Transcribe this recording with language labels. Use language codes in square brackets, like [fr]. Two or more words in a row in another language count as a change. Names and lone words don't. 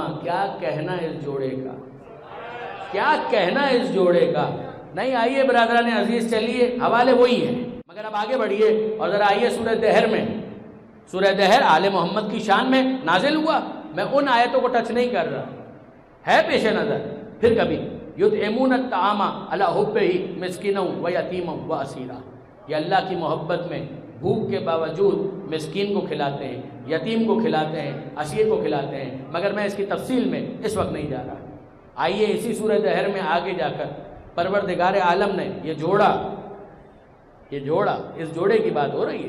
[ur] کیا کہنا اس جوڑے کا، کیا کہنا اس جوڑے کا۔ نہیں، آئیے برادران عزیز، چلیے حوالے وہی ہیں، مگر اب آگے بڑھیے اور ذرا آئیے سورہ دہر میں۔ سورہ دہر آل محمد کی شان میں نازل ہوا۔ میں ان آیتوں کو ٹچ نہیں کر رہا، ہے پیش نظر۔ پھر کبھی [ar] یطعمون الطعام علی حبہ مسکینا و یتیما و اسیرا، [ur] یہ اللہ کی محبت میں بھوک کے باوجود مسکین کو کھلاتے ہیں، یتیم کو کھلاتے ہیں، اسیر کو کھلاتے ہیں، مگر میں اس کی تفصیل میں اس وقت نہیں جا رہا۔ آئیے اسی سورہ دہر میں آگے جا کر پروردگار عالم نے یہ جوڑا، اس جوڑے کی بات ہو رہی ہے۔